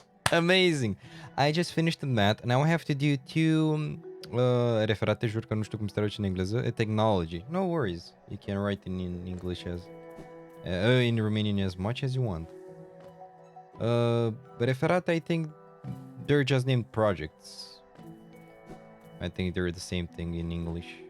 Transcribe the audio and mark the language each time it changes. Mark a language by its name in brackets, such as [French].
[English] Amazing! I just finished the math. Now I have to do two... [Romanian] referate, juro că nu știu cum se traduce în engleză. [English] Technology. No worries. You can write in English as... in Romanian as much as you want. Referate, I think they're just named projects. I think they're the same thing in English.